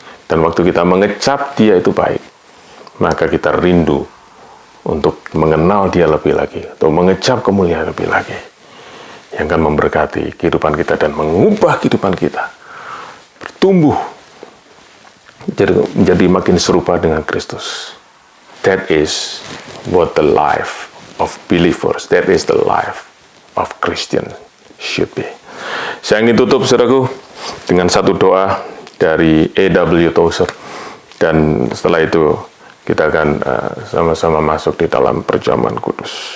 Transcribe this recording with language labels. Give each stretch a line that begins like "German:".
Indonesian: Dan waktu kita mengecap Dia itu baik, maka kita rindu untuk mengenal Dia lebih lagi, untuk mengecap kemuliaan lebih lagi, yang akan memberkati kehidupan kita dan mengubah kehidupan kita, bertumbuh menjadi makin serupa dengan Kristus.
English: That is what the life of believers, that is the life of Christian should be.
Indonesian: Saya ingin tutup, saudaraku, dengan satu doa dari A.W. Tozer, dan setelah itu kita akan sama-sama masuk di dalam perjamuan kudus.